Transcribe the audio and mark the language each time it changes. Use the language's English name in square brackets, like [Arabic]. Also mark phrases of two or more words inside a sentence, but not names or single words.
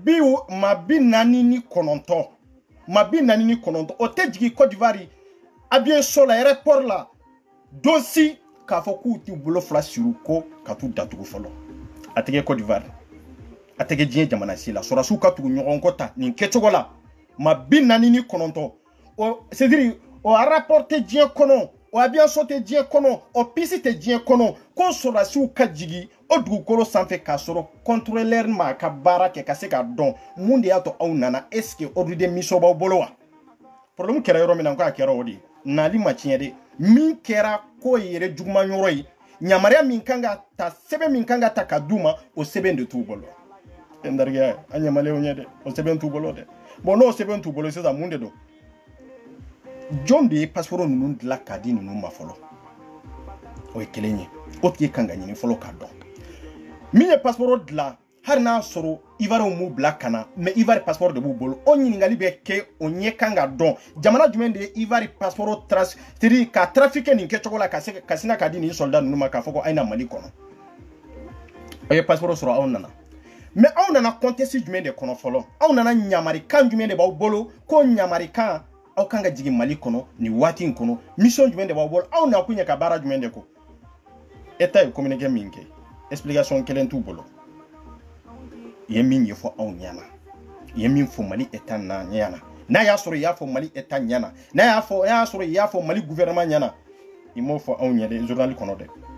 [Bambara] bi naani ni kɔnɔntɔn o tɛ jigin Côte d'Ivoire avion so la aéroport la don si k'a fɔ k'u t'u bolo fila siri ko ka t'u datugu fɔlɔ a tɛ kɛ Côte d'Ivoire a tɛ kɛ diɲɛ jamana si la sɔrɔsiw ka tugu ɲɔgɔn kɔ ta nin kɛcogo la maa bi naani ni kɔnɔntɔn [French] c'est à dire [Bambara] o aéroport tɛ diɲɛ kɔnɔ o avion so tɛ diɲɛ kɔnɔ o pisi tɛ diɲɛ kɔnɔ ko sɔrɔdasiw ka jigin o dugukolo sanfɛ k'a sɔrɔ contrôleur ma ka baara kɛ ka se k'a dɔn mun de y'a to aw nana [French] est-ce que ordre de mission [Bambara] b'aw bolo wa problème kɛra yɔrɔ min na k'a kɛra o de ye nali ma tiɲɛ dɛ min kɛra ko yɛrɛ juguman yɔrɔ ye yamaruya min kan ka ta sɛbɛn min kan ka ta ka d'u ma o sɛbɛn de t'u bolo n darigɛ an ɲamalenw ɲɛ dɛ o sɛbɛn t'u bolo dɛ bon n'o sɛbɛn t'u bolo sisan mun de don jɔn de ye passeport ninnu dilan k'a di ninnu ma fɔlɔ o ye kelen ye o tigi kan ka ɲini fɔlɔ k'a dɔn min ye passeport dilan hali n'a sɔrɔ Ivoirien m'u bila ka na mais Ivoire passeport de b'u bolo o ɲininkali bɛ kɛ o ɲɛ kan ka dɔn jamana jumɛn de ye Ivoire passeport [French] c'est-à-dire [Bambara] ka trafiquer nin kɛcogo la ka sina k'a di nin soldat ninnu ma k'a fɔ ko a ye na Mali kɔnɔ o ye passeport sɔrɔ aw nana mais aw nana contexte jumɛn de kɔnɔ fɔlɔ aw nana ɲamarikan jumɛn de b'aw bolo ko ɲamarikan aw kan ka jigin Mali kɔnɔ nin waati in kɔnɔ mission jumɛn de b'aw bolo aw na kun ye ka baara jumɛn de ko état ye communiqué min kɛ explication kelen t'u bolo i ye min ɲɛfɔ aw ɲɛna i ye min fɔ Mali état na ɲɛna n'a y'a sɔrɔ i y'a fɔ Mali état ɲɛna n'a y'a sɔrɔ i y'a fɔ Mali gouvernement ɲɛna il m'o fɔ anw ɲɛ dɛ journal kɔnɔ dɛ